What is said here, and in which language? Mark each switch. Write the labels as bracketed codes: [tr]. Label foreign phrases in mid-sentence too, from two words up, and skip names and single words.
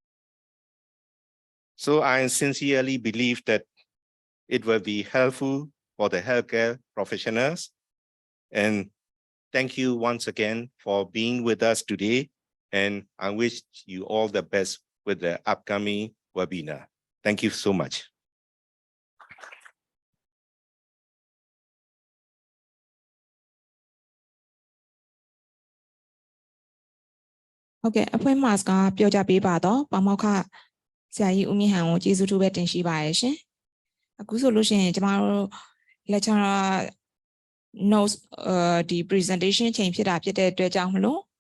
[en] So I sincerely believe that it will be helpful for the healthcare professionals. And thank you once again for being with us today. And I wish you all the best with the upcoming webinar. Thank you so much. [my] Okay, အဖွင့် mask ကပြောကြပေးပါတော့ပါမောက္ခဆရာကြီးဦးမြင့်ဟန်ကိုကျေးဇူးတူပဲတင်ရှိပါရရှင်အခုဆိုလို့ရှိရင်ကျမတို့ [en] lecturer notes [my] ဒီ presentation ချိန်ဖြစ်တာဖြစ်တဲ့အတွက်ကြောင့်မလို့